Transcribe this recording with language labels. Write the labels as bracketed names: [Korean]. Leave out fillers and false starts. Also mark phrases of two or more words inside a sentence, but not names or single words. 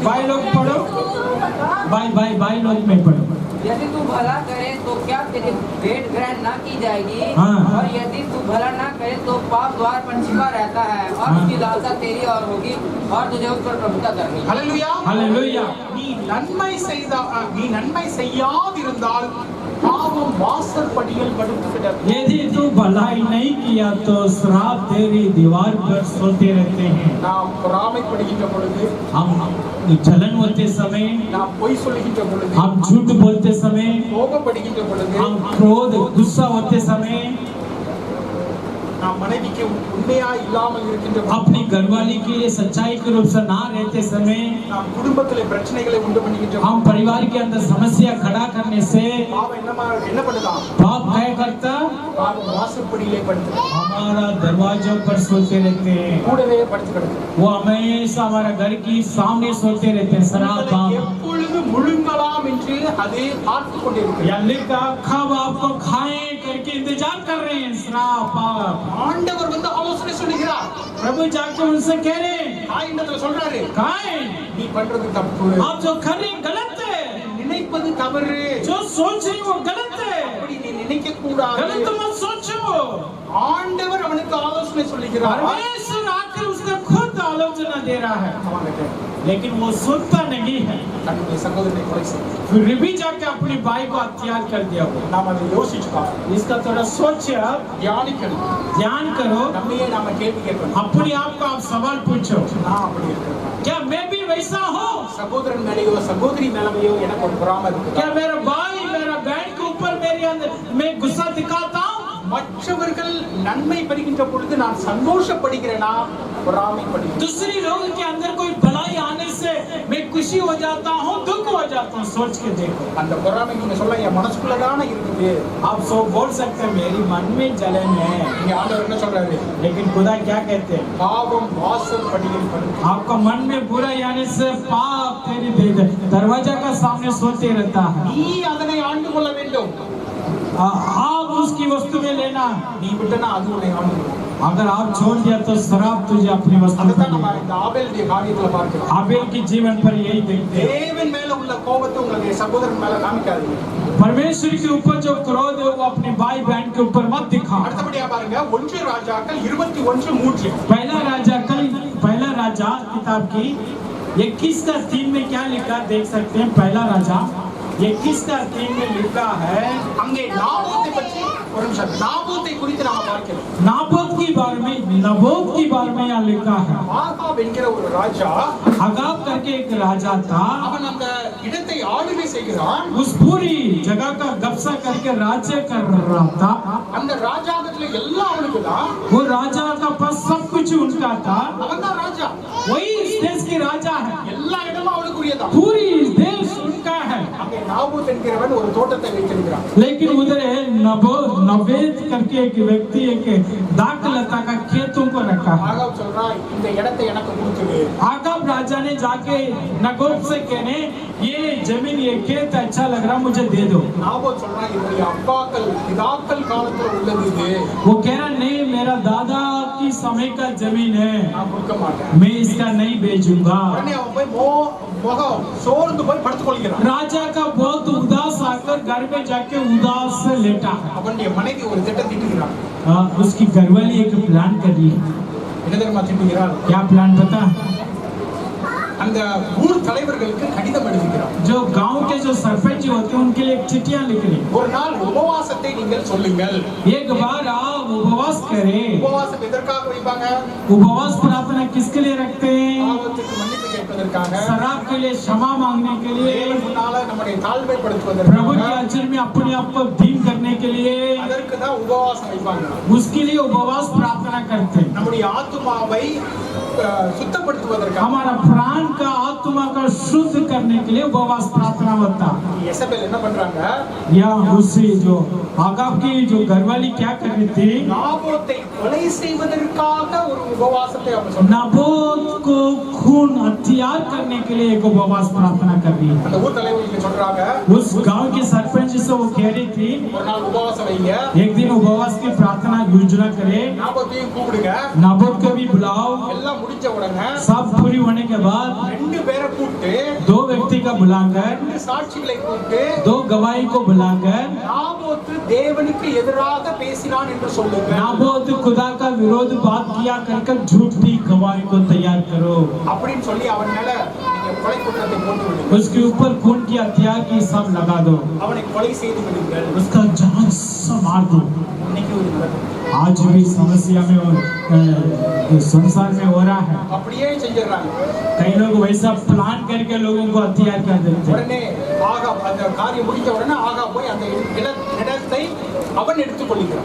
[Hindi] भाई लोग पढ़ो, भाई लोग में पढ़ो। यदि तू भला करे तो क्या तेरी भेंट ग्रहण न की जाएगी, हाँ। और यदि तू भला न करे तो पाप द्वार पर छिपा रहता है और उसकी लालसा तेरी और होगी और तुझे उस पर प्रभुता करनी। [Tamil] ஹல்லேலூயா. [Hindi] हालेलुया। [Tamil] நீ நன்மை செய்யாதிருந்தால் பாவம் வாசற்படியில் படுத்துகிறது. [Hindi] यदि तू भलाई नहीं किया तो श्राप तेरी दीवार पर सोते रहते हैं। [Tamil] நாம் பொறாமைப்படுகின்ற பொழுது, [Hindi] हम जलन होते समय, [Tamil] நாம் பொய் சொல்லுகின்ற பொழுது, [Hindi] हम झूठ बोलते समय, [Tamil] கோபப்படுகின்ற பொழுது, [Hindi] हम क्रोध गुस्सा होते समय, [Tamil] நாம் மனைவிக்கு உண்மையா இல்லாமல் இருக்கின்ற பொழுது, [Hindi] अपनी घरवाली के लिए सच्चाई के रूप से ना रहते समय, [Tamil] நாம் குடும்பத்திலே பிரச்சனைகளை உண்டு பண்ணுகின்ற [Hindi] हम परिवार के अंदर समस्या खड़ा करने से [Tamil] பாவம் என்ன பண்ணுதான்? [Hindi] पाप क्या करता, [Tamil] பாவம் வாசற்படியிலே படுத்து [Hindi] हमारा दरवाजों पर सोते रहते हैं। [Tamil] கூடவே படுத்து கிடக்கு. [Hindi] वो हमेशा हमारा घर की सामने सोते रहते हैं। शराब पाप [Tamil] எப்பொழுது முழுங்கலாம் என்று அது பார்த்து கொண்டிருக்கிறது. [Hindi] या लिखा कब आपको खाएं करके इंतजार कर रहे हैं। शराब पाप, [Tamil] ஆண்டவர் வந்து ஆலோசனை சொல்லுகிறார். [Hindi] प्रभु जाके उनसे कह रहे हैं, [Tamil] ஆண்டவர் சொல்றாரு, [Hindi] खाएं, [Tamil] நீ பண்றது தப்பு, [Hindi] आप जो कर रहे हैं गलत है, [Tamil] நினைப்பது தவறு, [Hindi] जो सोच रही वो गलत है, [Tamil] அப்படி நீ நினைக்க கூடாது. [Hindi] गलत मत सोचो। [Tamil] ஆண்டவர் அவனுக்கு ஆலோசனை சொல்லுகிறார். [Hindi] परमेश्वर आकर उसका खुद आलोचना दे रहा है, [Tamil] அவன்கிட்ட [Hindi] लेकिन वो सुनता नहीं है। [Tamil] தன்னுடைய சகோதரனை கொலை செய்து [Hindi] फिर भी जाके अपने भाई को हत्या कर दिया वो। [Tamil] நாம் அதை யோசிச்சு பார்க்கணும், [Hindi] इसका थोड़ा सोचो, [Tamil] தியானிக்கணும், [Hindi] ध्यान करो, [Tamil] நம்மையே நாம கேள்வி கேட்கணும். [Hindi] अपने आप को आप सवाल पूछो, [Tamil] நான் அப்படி இருக்கிறேன், [Hindi] क्या मैं भी वैसा हूँ? [Tamil] சகோதரன் மேலேயோ சகோதரி மேலேயோ எனக்கு ஒரு பொறாமை இருக்கு. [Hindi] क्या मेरा भाई मेरा बहन के ऊपर मेरे अंदर मैं गुस्सा दिखाता हूँ? [Tamil] மற்றவர்கள் நன்மை பெறுகின்ற பொழுது நான் சந்தோஷப்படுகிறேனா, பொறாமைப்படுகிறேன்? [Hindi] दूसरी लोगों के अंदर कोई भलाई आने से मैं खुशी हो जाता हूँ, दुख हो जाता हूँ? सोच के देखो। [Tamil] அந்த பொறாமை நீங்க சொல்ல என் மனசுக்குள்ளதான இருக்குது. [Hindi] आप सब बोल सकते हैं मेरी मन में जलन है, [Tamil] இங்க ஆண்டவர் என்ன சொல்றாரு? [Hindi] लेकिन खुदा क्या कहते हैं? [Tamil] பாவம் வாசற்படியில் படுத்து. [Hindi] आपका मन में बुरा आने से पाप तेरी दरवाजा का सामने सोते रहता है। [Tamil] நீ அதனை ஆண்டு கொள்ள வேண்டும். [Hindi] आप उसकी वस्तु में लेना, [Tamil] நீ விட்டனா அது உன்னை ஆண்டு கொள்ளும். [Hindi] अगर आप छोड़ दिया तो शराब तुझे अपनी वस्तु में [Tamil] அதுதான் நம்ம [Hindi] लेगा। [Tamil] இந்த ஆபேலுடைய காரியத்துல பார்க்கிறோம். [Hindi] आबेल के जीवन पर यही देखते हैं। [Tamil] தேவன் மேல உள்ள கோபத்தை உங்களுடைய சகோதரன் மேல காமிக்காதீங்க. [Hindi] परमेश्वर के ऊपर जो क्रोध है वो अपने भाई बहन के ऊपर मत दिखाओ। [Tamil] அடுத்தபடியா பாருங்க 1 ராஜாக்கள் 21:3. [Hindi] पहला राजा किताब की 21 का 3 में क्या लिखा देख सकते हैं। पहला राजा 21 का 3 में लिखा है, [Tamil] அங்கே நாபோத்தை பற்றி ஒரு நிமிஷம், நாபோத்தை குறித்து நாம பார்க்கிறோம். [Hindi] नबोत की बारे में यहाँ लिखा है। [Tamil] ஆகாப் என்கிற ஒரு ராஜா, [Hindi] अगाब करके एक राजा था, [Tamil] அவன் அந்த இடத்தை ஆளுகை செய்கிறான். [Hindi] उस पूरी जगह का कब्जा करके राज्य कर रहा था। [Tamil] அந்த ராஜாங்கத்துல எல்லாம் அவனுக்கு தான். [Hindi] वो राजा का पास सब कुछ उनका था, [Tamil] அவன் தான் ராஜா. [Hindi] वही इस देश के राजा है, [Tamil] எல்லா இடமும் அவனுக்கு உரியதான். [Hindi] पूरी इस देश उनका है। [Tamil] அங்கே நாபோத் என்கிறவன் ஒரு தோட்டத்தை வைத்திருக்கிறான். [Hindi] लेकिन उधर नवेद करके एक व्यक्ति एक दाखलता का खेतों को रखा है। [Tamil] ஆகாப் சொல்றான், இந்த இடத்தை எனக்கு கொடுத்துடு. [Hindi] आगाब राजा ने जाके नगोब से कहने, ये जमीन ये खेत अच्छा लग रहा मुझे दे दो। [Tamil] நாபோத் சொல்றான், என்னுடைய பிதாக்கள் காலத்துல உள்ளது இது, [Hindi] वो कह रहा नहीं मेरा दादा की समय का जमीन है, [Tamil] நான் கொடுக்க மாட்டேன். [Hindi] मैं इसका नहीं बेचूंगा। [Tamil] உடனே அவன் போய் முகம் சோர்ந்து போய் படுத்துக் கொள்கிறான். [Hindi] राजा का बहुत उदास आकर घर में जाके उदास से लेटा है। [Tamil] அவனுடைய மனைவி ஒரு திட்டம் தீட்டுகிறான். [Hindi] उसकी घरवाली एक प्लान कर रही है। [Tamil] என்ன தெரியுமா திட்டுகிறாள்? [Hindi] क्या प्लान पता? [Tamil] அந்த ஊர் தலைவர்களுக்கு கடிதம் எழுதுகிறார். [Hindi] जो गांव के जो सरपंच होते हैं उनके लिए एक चिट्ठियां लिखनी। [Tamil] ஒரு நாள் உபவாசத்தை நீங்கள் சொல்லுங்கள். [Hindi] एक बार आप उपवास करें। [Tamil] உபவாசம் எதற்காக வைப்பாங்க? [Hindi] उपवास प्रार्थना किसके लिए रखते हैं? [Tamil] பாவத்துக்கு மன்னிப்பு கேட்பதற்காக, [Hindi] शराब के लिए, क्षमा मांगने के लिए, [Tamil] தேவன் முன்னால நம்முடைய [Hindi] प्रभु [Tamil] தாழ்மைப்படுத்துவதற்காக, [Hindi] के अचर में अपने आप को दीन करने के लिए, [Tamil] அதற்கு தான் உபவாசம் வைப்பாங்க. [Hindi] उसके लिए उपवास प्रार्थना करते हैं। [Tamil] நம்முடைய ஆத்துமாவை சுத்தப்படுத்துவதற்காக, [Hindi] हमारा प्राण का आत्मा का शुद्ध करने के लिए उपवास प्रार्थना होता है। [Tamil] எசபேல் என்ன பண்றாங்க? [Hindi] या उससे जो आगाब की जो घरवाली क्या कर रही थी, [Tamil] நாபோத்தை கொலை செய்வதற்காக ஒரு உபவாசத்தை அவங்க சொன்னாங்க. [Hindi] नाबोत को खून हथियार करने के लिए एक उपवास प्रार्थना कर रही है। [Tamil] அந்த ஊர் தலைவர்களுக்கு சொல்றாங்க, [Hindi] उस गांव के सरपंच से वो कह रही थी, [Tamil] ஒரு நாள் உபவாசம் வைங்க, [Hindi] एक दिन उपवास की प्रार्थना योजना करे, [Tamil] நாபோத்தையும் கூப்பிடுங்க, [Hindi] नाबोत को भी बुलाओ। [Tamil] எல்லாம் முடிஞ்ச உடனே [Hindi] सब पूरी होने के बाद [Tamil] ரெண்டு பேரை கூப்பிட்டு, [Hindi] दो व्यक्ति का बुलाकर, [Tamil] ரெண்டு சாட்சிகளை கூப்பிட்டு, [Hindi] दो गवाही को बुलाकर, [Tamil] நாபோத்து தேவனுக்கு எதிராக பேசினான் என்று சொல்லுங்க. [Hindi] नाबोत खुदा का विरोध बात किया कर झूठी गवाही को तैयार करो, [Tamil] அப்படின்னு சொல்லி அவன் மேல நீங்க கொலை குற்றத்தை போட்டு விடுங்க, [Hindi] उसके ऊपर खून की हथियार की सब लगा दो, [Tamil] அவனை கொலை செய்து விடுங்கள். [Hindi] उसका जान से मार दो। [Tamil] இன்னைக்கு ஒரு நடக்கும். [Hindi] आज भी समस्या में संसार में हो रहा है। [Tamil] அப்படியே செஞ்சிடறாங்க. [Hindi] कई लोग वैसा प्लान करके लोगों को हथियार कर देते हैं। [Tamil] உடனே ஆகா அந்த காரியம் முடிஞ்ச உடனே ஆகா போய் அந்த இடத்தை அவன் எடுத்துக் கொள்கிறான்.